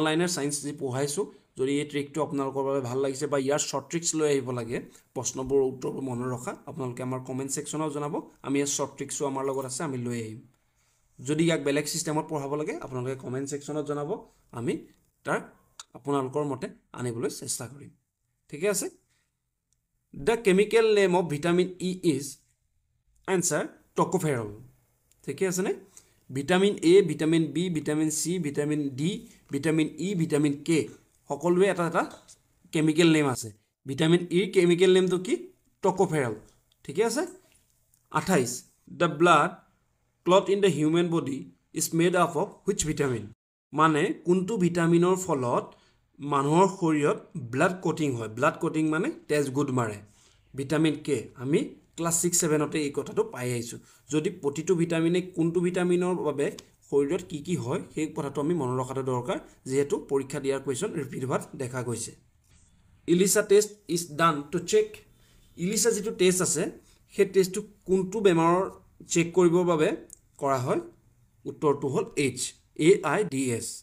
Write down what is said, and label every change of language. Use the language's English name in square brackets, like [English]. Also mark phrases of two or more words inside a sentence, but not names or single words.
[English] linear science [Assamese] যি পঢ়াইছোঁ যদি এই ট্ৰিকটো আপোনালোকৰ বাবে ভাল লাগিছে বা ইয়াৰ [English] short tricks [Assamese] লৈ আহিব লাগে প্ৰশ্নবোৰৰ উত্তৰবোৰ মনত ৰখা আপোনালোকে আমাৰ [English] comment sectionত [Assamese] জনাব আমি ইয়াৰ [English] short tricksও [Assamese] আমাৰ লগত আছে আমি লৈ আহিম যদি ইয়াক বেলেগ ছিষ্টেমত পঢ়াব লাগে আপোনালোকে [English] comment sectionত [Assamese] জনাব আমি তাক আপোনালোকৰ মতে আনিবলৈ চেষ্টা কৰিম ঠিকে আছে [English] The chemical name of vitamin E is answer tocopherol [Assamese] ঠিক আছে নে ভিটামিন A ভিটামিন B ভিটামিন C ভিটামিন D ভিটামিন E ভিটামিন K সকলোৱে এটা [English] chemical name [Assamese] আছে ভিটামিন E [English] chemical nameটো [Assamese] কি tocopherol ঠিক আছে 28 [English] The blood clot in the human body is made up of which vitamin [Assamese] মানে কোনটো ভিটামিনৰ ফলত মানুহৰ শৰীৰত [English] blood coating [Assamese] হয় [English] blood coating [Assamese] মানে তেজ গুড মাৰে ভিটামিন কে আমি ক্লাছ 6-7 তে এই কথাটো পাই আহিছোঁ যদি প্ৰতিটো ভিটামিনে কোনটো ভিটামিনৰ বাবে শৰীৰত কি হয় সেই কথাটো আমি মনত ৰখাটো দৰকাৰ যেহেতু পৰীক্ষা দিয়াৰ [English] question repeat [Assamese] হোৱাত দেখা গৈছে [English] ELISA test is done to check [Assamese] ইলিসা যেটো টেষ্ট আছে সেই টেষ্টটো কোনটো বেমাৰৰ চেক কৰিবৰ বাবে কৰা হয় উত্তৰটো হ'ল AIDS